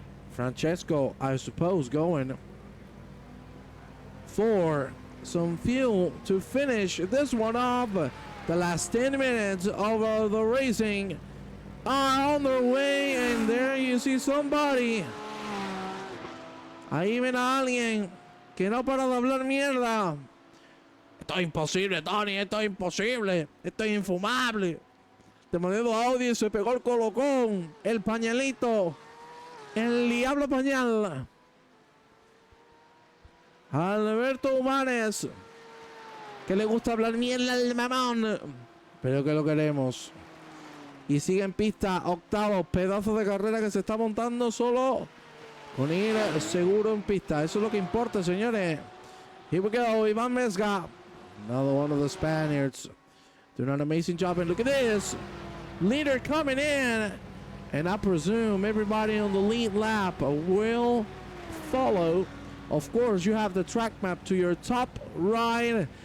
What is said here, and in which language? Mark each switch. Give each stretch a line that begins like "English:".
English: Francesco, I suppose, going for some fuel to finish this one off. The last 10 minutes of the racing are on their way, and there you see somebody.
Spanish: Ahí ven a alguien que no para de hablar mierda. Esto es imposible, Tony, esto es imposible, esto es infumable. Te mandé audio y se pegó el colocón, el pañalito, el diablo pañal. Alberto Humanes, que le gusta hablar mierda al mamón, pero que lo queremos. Y sigue en pista, octavo, pedazo de carrera que se está montando solo con ir seguro en pista. Eso es lo que importa, señores.
English: Here we go, Ivan Mesga, another one of the Spaniards, doing an amazing job. And look at this, leader coming in. And I presume everybody on the lead lap will follow. Of course, you have the track map to your top right.